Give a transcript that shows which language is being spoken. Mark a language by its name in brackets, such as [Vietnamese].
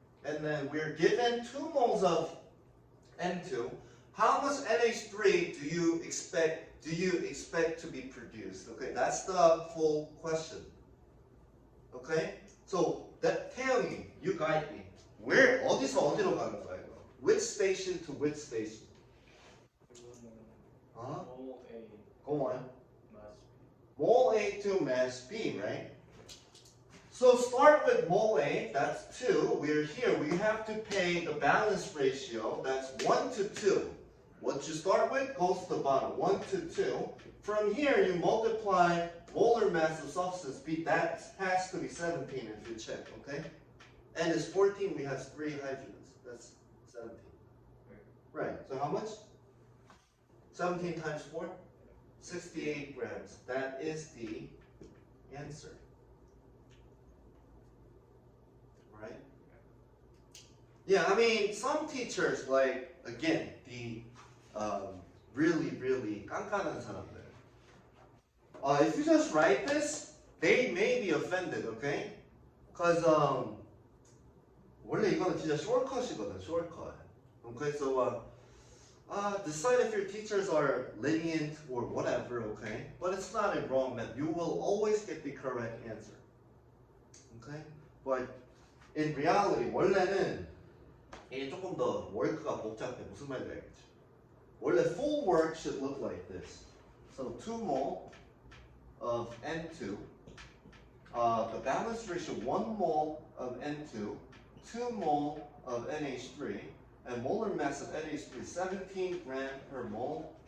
[English] And then we're given 2 moles of N2. How much NH3 do you expect to be produced? Okay, that's the full question. Okay? So that 태영이, you guide me. Where [Korean] 어디서 어디로 가는 거야 이거? [English] Which station to which station? Mole A, Go on. mass B. Mole A to mass B, right? So start with mole A, that's 2. We're here. We have to pay the balance ratio, that's 1 to 2. What you start with goes to the bottom, 1 to 2. From here, you multiply molar mass of substance B. That has to be 17 if you check, okay? N is 14, we have 3 hydrogens. That's 17. Right, so how much? 17 times 4? 68 grams. That is the answer. Right? Yeah, I mean, some teachers, like, again, the really [Korean] 깐깐한 사람들. [English] If you just write this, they may be offended, okay? Because, [Korean] 원래 이거는 진짜 shortcut이거든, shortcut. [English] Okay, so, decide if your teachers are lenient or whatever, okay? But it's not a wrong method. You will always get the correct answer. Okay? But in reality, [Korean] 원래는 이게 조금 더 work가 복잡해. 무슨 말인지 알겠지? 원래 [English] full work should look like this. So 2 mole of N2. The balance ratio 1 mole of N2, 2 mole of NH3, and molar mass of NH3 17 gram per mole.